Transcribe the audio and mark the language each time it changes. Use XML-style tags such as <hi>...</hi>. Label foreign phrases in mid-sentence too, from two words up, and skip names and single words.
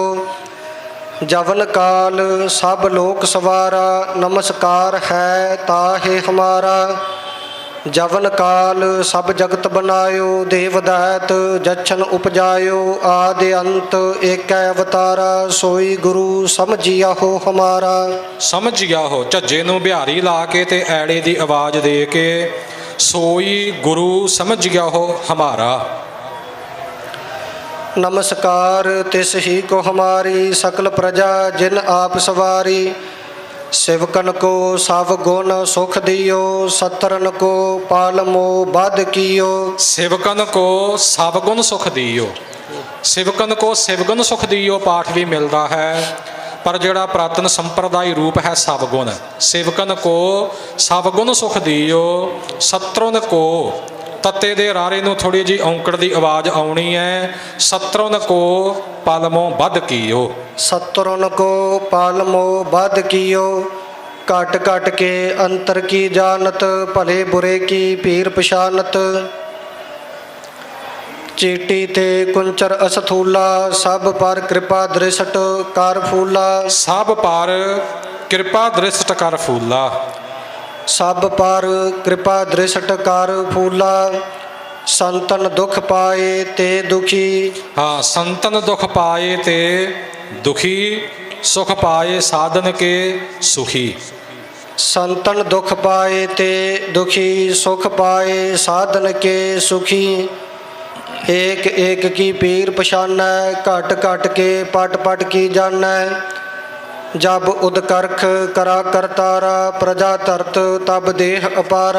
<bra>जवन काल सब लोक सवारा, नमस्कार है ताहे हमारा। जवन काल सब जगत बनायो, देवदैत जच्छन उपजायो। आदि अंत एक अवतारा, सोई गुरु समझिया हो हमारा। ਸਮਝਿਆ ਹੋ,</bra> <pa>ਝੱਜੇ ਨੂੰ ਬਿਹਾਰੀ ਲਾ ਕੇ ਤੇ ਐੜੇ ਦੀ ਆਵਾਜ਼ ਦੇ ਕੇ</pa> <bra>ਸੋਈ ਗੁਰੂ ਸਮਝਿਆ ਹੋ ਹਮਾਰਾ। नमस्कार तिस ही को हमारी सकल प्रजा जिन आप सवारी। सेवकन को सब गुण सुख दियो सत्रन को पालमो बद कियो। सेवकन को सब गुण सुख दियो, सेवकन को सिवगुण सुख दियो</bra> <hi>पाठ भी मिलता है, पर</hi> <pa>ਜਿਹੜਾ ਪ੍ਰਾਤਨ ਸੰਪਰਦਾਇ ਰੂਪ ਹੈ ਸਵਗੁਣ।</pa> <bra>ਸੇਵਕਨ ਕੋ ਸਵਗੁਣ ਸੁਖ ਦਿਓ ਸਤਰੁਨ ਕੋ,</bra> <pa>ਤੱਤੇ ਦੇ ਰਾਰੇ ਨੂੰ ਥੋੜੀ ਜਿਹੀ ਔਂਕੜ ਦੀ ਆਵਾਜ਼ ਆਉਣੀ ਹੈ।</pa> <bra>ਸਤਰੁਨ ਕੋ ਪਲਮੋਂ ਵੱਧ ਕੀਓ। सतरुन को पालमो बद कियो। काट काट के अंतर की जानत भले बुरे की पीर पशानत। चीटी ते कुंचर असथूला सब पर कृपा दृष्ट कर फूला। ਸਭ ਪਰ ਕਿਰਪਾ ਦ੍ਰਿਸ਼ਟ ਕਰ ਫੂਲਾ। सब पर कृपा दृष्ट कर फूला। संतन दुख पाए ते दुखी। ਹਾਂ ਸੰਤਨ ਦੁਖ ਪਾਏ ਤੇ ਦੁਖੀ, ਸੁਖ ਪਾਏ ਸਾਧਨ ਕੇ ਸੁਖੀ। संतन दुख पाए ते दुखी सुख पाए साधन के सुखी। एक एक की पीर पछानै घट घट के पट पट की जानै। जब उदकर्ख करा करतारा प्रजा तरत तब देह अपारा।</bra>